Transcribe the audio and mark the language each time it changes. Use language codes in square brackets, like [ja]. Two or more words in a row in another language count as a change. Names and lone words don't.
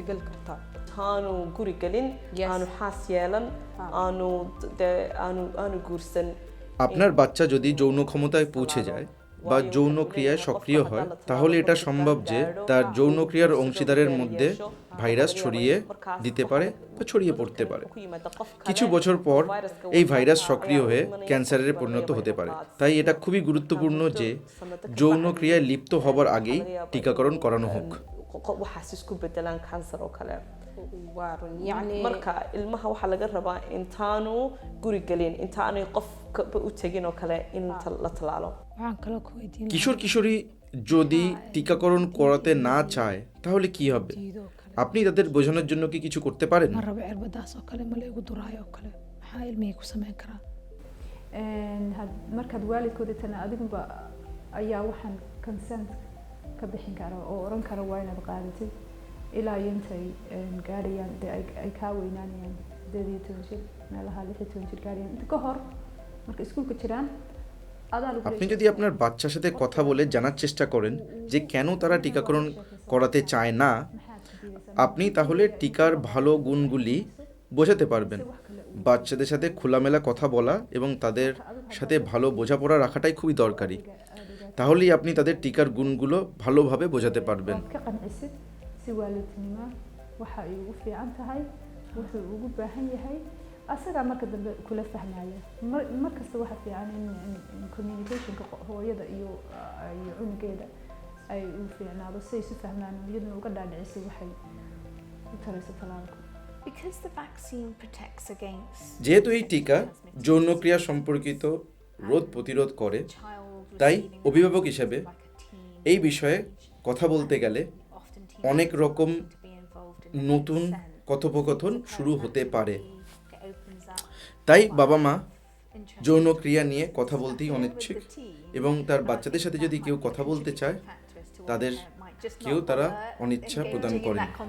[bn] আপনার বাচ্চা যদি যৌন ক্ষমতায় পৌঁছে যায় বা যৌন ক্রিয়ায় সক্রিয় হয় তাহলে এটা সম্ভব যে তার যৌন ক্রিয়ার অংশীদারের মধ্যে ভাইরাস ছড়িয়ে দিতে পারে বা ছড়িয়ে পড়তে পারে। কিছু বছর পর এই ভাইরাস সক্রিয় হয়ে ক্যান্সারে পরিণত হতে পারে। তাই এটা খুবই গুরুত্বপূর্ণ যে যৌন ক্রিয়ায় লিপ্ত হবার আগেই টিকাকরণ করানো হোক। [so] marka ilmaha waxa laga rabaa intaanu guri galin intaanu qof u tagin oo kale in la talaalo. [bn] কিশোর কিশোরী যদি টিকাকরণ করাতে না চায় তাহলে কি হবে? আপনি তাদের বোঝানোর জন্য কি কিছু করতে পারেন? [so] markaad waalidkooda tana adigunba ayaa waxaan consent ka bixin kara oo oran kara waa inaad qaadatid ilaa intay gaarayaan ay kaa weynaanayaan 18 jir meelaha 16 jir gaarayaan inta ka hor marka iskuulka jiraan [bn] আপনি যদি আপনার বাচ্চার সাথে কথা বলে জানার চেষ্টা করেন যে কেন তারা টিকাকরণ করাতে চায় না, আপনি তাহলে টিকার ভালো গুণগুলি বোঝাতে পারবেন। বাচ্চাদের সাথে খোলামেলা কথা বলা এবং তাদের সাথে ভালো বোঝাপড়া রাখাটাই খুবই দরকারি। তাহলেই আপনি তাদের টিকার গুণগুলো ভালোভাবে বোঝাতে পারবেন। [so] asaga marka dambe kula fahmaya markasta waxa fiican in communication-ka hooyada iyo cunugeeda ay u fiicnaado si ay isu fahmaan iyaduna uga dhaadhicisay waxay u tarayso talaalku. [en] Because the vaccine protects against [bn] যেহেতু এই টিকা যৌনক্রিয়া সম্পর্কিত রোগ প্রতিরোধ করে, তাই অভিভাবক হিসেবে এই বিষয়ে কথা বলতে গেলে অনেক রকম নতুন কথোপকথন শুরু হতে পারে। তাই বাবা মা যৌন ক্রিয়া নিয়ে কথা বলতেই অনিচ্ছুক এবং তার বাচ্চাদের সাথে যদি কেউ কথা বলতে চায় তাদের তারা অনিচ্ছা প্রদান করেন।